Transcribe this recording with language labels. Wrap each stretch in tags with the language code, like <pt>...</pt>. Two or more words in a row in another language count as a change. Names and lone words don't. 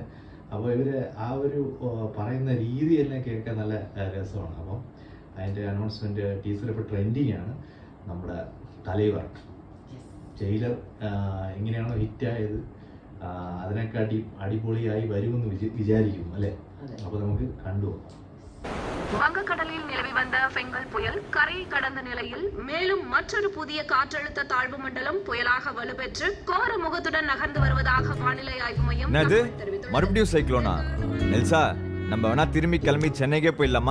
<ml>അപ്പോൾ ഇവര് ആ ഒരു പറയുന്ന രീതി തന്നെ കേൾക്കാൻ നല്ല രസമാണ്. അപ്പം അതിന്റെ അനൗൺസ്മെന്റ് ടീസർ ഇപ്പോൾ ട്രെൻഡിങ് ആണ്. നമ്മുടെ തലൈവർ ജയിലർ എങ്ങനെയാണോ ഹിറ്റായത് അതിനെക്കാട്ടി അടിപൊളിയായി വരുമെന്ന് വിചാരിക്കുന്നു അല്ലേ? അപ്പൊ നമുക്ക് കണ്ടുപോകാം.</ml> <ta>வங்கக்கடலில் நிலவி வந்த பெங்கல் புயல் கரையை கடந்த நிலையில் மேலும் மற்றொரு புதிய காற்றழுத்த தாழ்வு மண்டலம் புயலாக வலுப்பெற்று கோர முகத்துடன் நகர்ந்து வருவதாக வானிலை ஆய்வு மையம் தெரிவித்துள்ளது. மறுபடியும் சைக்ளோனா? நெல்சா, நம்ம வேணா திரும்பி கிளம்பி சென்னைக்கே போயிடலாமா?</ta>